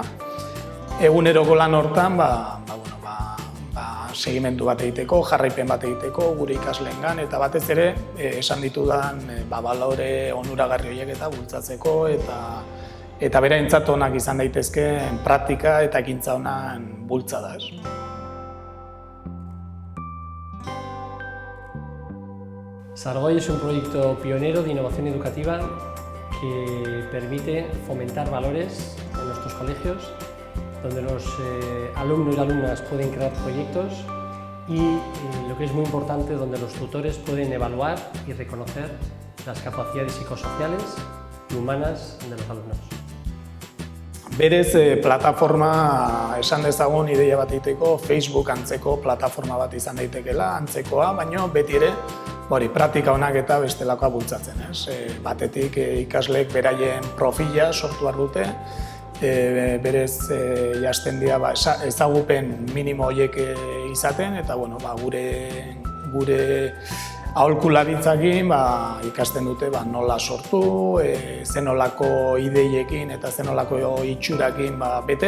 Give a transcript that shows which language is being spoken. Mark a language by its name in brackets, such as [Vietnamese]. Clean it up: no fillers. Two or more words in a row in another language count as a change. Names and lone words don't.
[Basque] Eguneroko lan hortan, segimendu bat egiteko, jarraipen bat egiteko, gure ikasleengan, eta batez ere, esan ditudan balore onuragarri horiek eta bultzatzeko, eta beraentzat onak izan daitezkeen praktika eta ekintza honan bultzada. [Spanish] Sargoi es un proyecto pionero de innovación educativa que permite fomentar valores en nuestros colegios, donde los alumnos y alumnas pueden crear proyectos y, lo que es muy importante, donde los tutores pueden evaluar y reconocer las capacidades psicosociales y humanas de los alumnos. [Basque] Berez, plataforma esan dezagun ideia bat egiteko, Facebook antzeko plataforma bat izan daitekeela, antzekoa, baina beti ere praktika onak eta bestelakoa bultzatzen. Batetik ikasleek beraien profila sortu behar dute, berez jasten dira ezagupen minimo horiek izaten, eta gure aholkularitzakin ikasten dute nola sortu, zenolako ideiekin eta zenolako itxurakin bete.